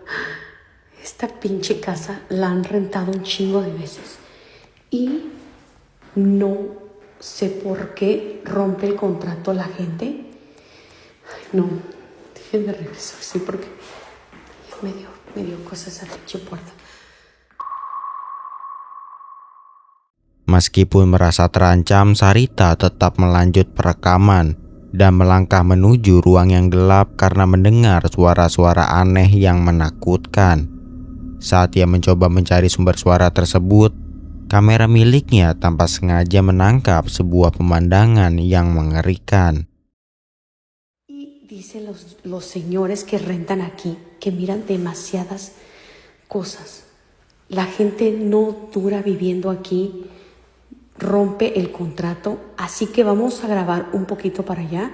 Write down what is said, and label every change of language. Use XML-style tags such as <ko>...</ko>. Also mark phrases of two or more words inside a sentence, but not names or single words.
<es>Esta pinche casa la han rentado un chingo de veces. Y no sé por qué rompe el contrato la gente. Ay, no. Déjenme regresar, sí, porque me dio cosas a la pinche puerta.</es> <id>Meskipun merasa terancam, Sarita tetap melanjut perekaman dan melangkah menuju ruang yang gelap karena mendengar suara-suara aneh yang menakutkan. Saat ia mencoba mencari sumber suara tersebut, kamera miliknya tanpa sengaja menangkap sebuah pemandangan yang mengerikan.</id> <es>Y dicen los señores que rentan aquí que miran demasiadas cosas. La gente no dura viviendo aquí, rompe el contrato, así que vamos a grabar un poquito para allá.</es>